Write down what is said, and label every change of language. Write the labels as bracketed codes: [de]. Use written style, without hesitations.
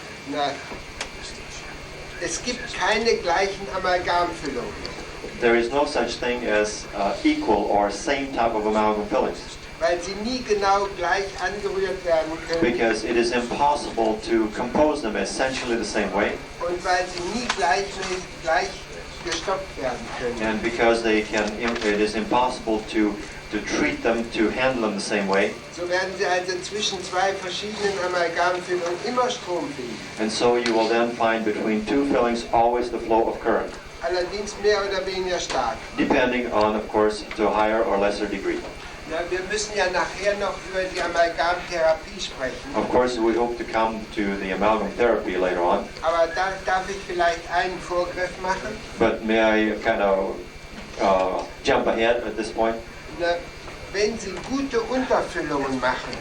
[de] Na, es gibt keine gleichen Amalgamfüllungen. [en] There is no such thing as equal or same type of amalgam fillings, [de] Weil sie nie genau gleich angerührt werden können [en] because it is impossible to compose them essentially the same way, [de] und weil sie nie gleich gestoppt werden können. [en] and because it is impossible to treat them, to handle them the same way, [de] So werden sie also zwischen zwei verschiedenen Amalgamfüllungen immer Strom finden. [en] and so you will then find between two fillings always the flow of current, [de] Allerdings mehr oder weniger stark. [en] depending on, of course, to a higher or lesser degree. [de] Ja, wir müssen ja nachher noch über die Amalgamtherapie sprechen. [en] Of course, we hope to come to the amalgam therapy later on, [de] Aber da darf ich vielleicht einen Vorgriff machen. [en] but may I kind of jump ahead at this point? [de] Na, wenn Sie gute Unterfüllungen machen,